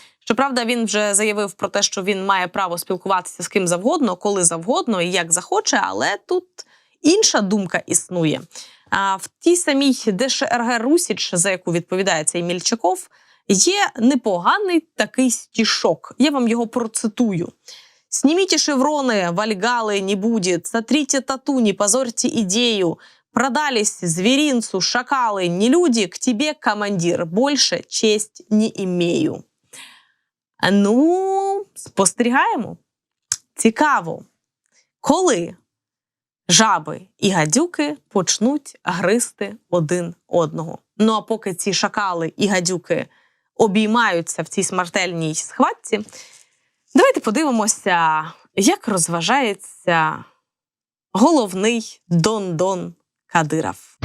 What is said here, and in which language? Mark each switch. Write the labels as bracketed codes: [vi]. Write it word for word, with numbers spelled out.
[uk] Щоправда, він вже заявив про те, що він має право спілкуватися з ким завгодно, коли завгодно і як захоче, але тут інша думка існує. А в тій самій ДШРГ Русіч, за яку відповідає цей Мільчаков, є непоганий такий стішок. Я вам його процитую. [ru] «Снимите шевроны, вальгалы не будет, сотрите тату, не позорьте идею, продались зверинцу, шакалы, не люди, к тебе, командир, больше честь не имею». [uk] Ну, спостерігаємо. Цікаво, коли жаби і гадюки почнуть гризти один одного. Ну, а поки ці шакали і гадюки обіймаються в цій смертельній схватці, давайте подивимося, як розважається головний Дон-Дон Кадиров.